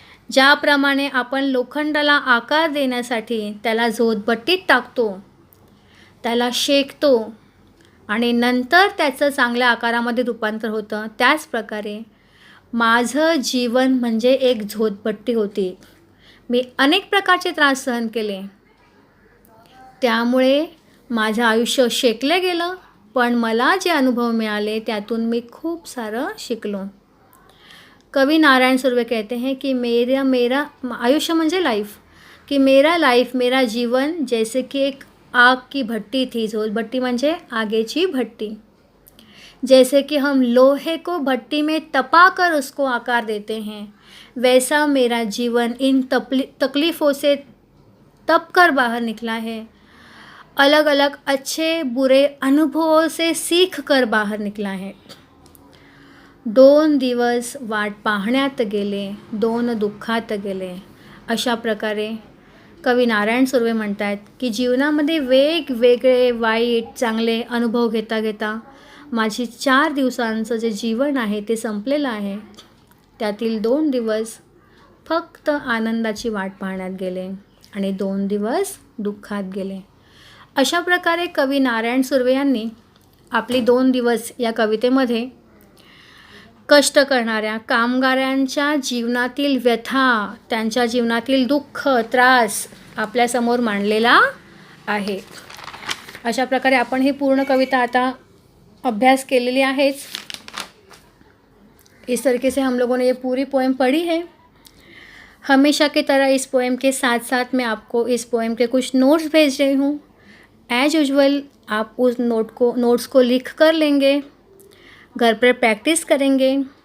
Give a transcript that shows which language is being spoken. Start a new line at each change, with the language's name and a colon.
Marathi: ज्याप्रमाणे आपण लोखंडाला आकार देण्यासाठी त्याला झोतभट्टीत टाकतो, त्याला शेकतो आणि नंतर त्याचं चांगल्या आकारामध्ये रूपांतर होतं, त्याच प्रकारे माझं जीवन म्हणजे एक झोतभट्टी होती. मी अनेक प्रकारचे त्रास सहन केले, त्यामुळे माझं आयुष्य शेकलं गेलं. पण मला जे अनुभव मिळाले त्यातून मी खूप सारं शिकलो.
Hindi: कवि नारायण सुर्वे कहते हैं कि मेरा
Marathi: आयुष्य म्हणजे
Hindi: लाइफ, कि मेरा लाइफ, मेरा जीवन जैसे कि एक आग की भट्टी थी.
Marathi: झोतभट्टी म्हणजे आगेची भट्टी.
Hindi: जैसे कि हम लोहे को भट्टी में तपा कर उसको आकार देते हैं, वैसा मेरा जीवन इन तकलीफ़ों से तप कर बाहर निकला है. अलग अलग अच्छे बुरे अनुभवों से सीख कर बाहर निकला है.
Marathi: 2 दिवस वाट पाहण्यात गेले, 2 दुःखात गेले. अशा प्रकारे कवी नारायण सुर्वे म्हणतात की जीवनामध्ये वेगवेगळे वाईट चांगले अनुभव घेता घेता माझी 4 दिवसांचं जे जीवन आहे ते संपलेलं आहे. त्यातील 2 दिवस फक्त आनंदाची वाट पाहण्यात गेले आणि 2 दिवस दुःखात गेले. अशा प्रकारे कवी नारायण सुर्वे यांनी आपली 2 दिवस या कवितेमध्ये कष्ट करणाऱ्या कामगारांच्या जीवनातील व्यथा, त्यांच्या जीवनातील दुःख, त्रास आपल्यासमोर मांडलेला आहे. अशा प्रकारे आपण ही पूर्ण कविता आता अभ्यास केलेली आहेच.
Hindi: इस तरीके से हम लोगों ने ये पूरी पोएम पढ़ी है. हमेशा की तरह इस पोएम के साथ साथ मैं आपको इस पोएम के कुछ नोट्स भेज रही हूँ. एज यूजुअल आप उस नोट्स को लिख कर लेंगे, घर पर प्रैक्टिस करेंगे.